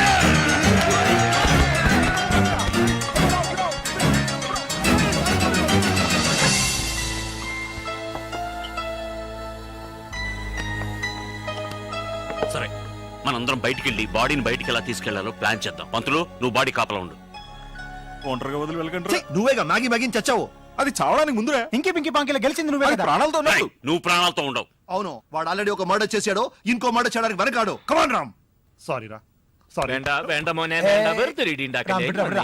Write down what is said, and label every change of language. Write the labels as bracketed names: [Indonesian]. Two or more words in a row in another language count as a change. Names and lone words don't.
[Telugu] సరే, మనందరం బయటికి వెళ్ళి బాడీని బయటికి ఎలా తీసుకెళ్లాలో ప్లాన్ చేద్దాం. పంతులు, నువ్వు బాడీ కాపలా ఉండు. ఒంటరిగా వదిలి వెళ్ళకండి నువ్వేగా మ్యాగీ మ్యాగీని చచ్చావు. అది చావడానికి ముందురా ఇంకి పింకి పాంకిలో గెలిచింది నువ్వే అది కదా ప్రాణాలతో రేయ్, ఉన్నాడు. నువ్వు ప్రాణాలతో ఉండవు. అవును, వాడు ఆల్రెడీ ఒక మర్డర్ చేశాడు, ఇంకో మర్డర్ చేయడానికి వెనకాడు. కమాన్ రామ్. సారీ రా, సారీ. [Malayalam] വേണ്ട വേണ്ട മോനെ വേണ്ട വെറുതെ ഇടി ഉണ്ടാക്കല്ലേ വിടാ, വിടാ,